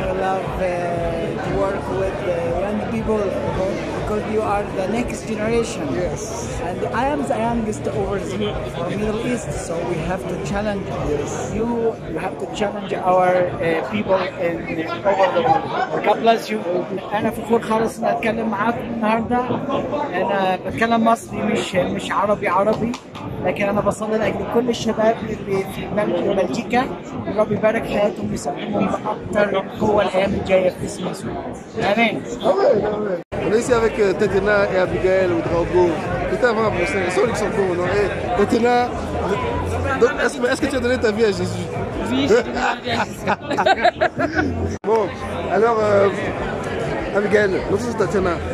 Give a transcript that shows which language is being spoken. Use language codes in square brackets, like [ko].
[en] We love to work with young people because you are the next generation. Yes. And I am the youngest over here for Middle East, so we have to challenge you. You have to challenge our people in over the world. God bless you. [ar] أنا فخور خالص إني أتكلم معاكم النهاردة. أنا بتكلم مصري مش عربي لكن أنا بصلي لأجل كل الشباب اللي في بلجيكا. رب يبارك حياتهم ويسلمهم بأكتر قوة الأيام الجاية في اسم يسوع. آمين. [fr] On est ici avec Tatiana et Abigail ou Drago. Putain, vraiment, ils sont au Luxembourg, non? Et Tatiana, est-ce que tu as donné ta vie à Jésus? Oui, j'ai donné ma vie à Jésus. Bon, alors, Abigail, non, c'est Tatiana.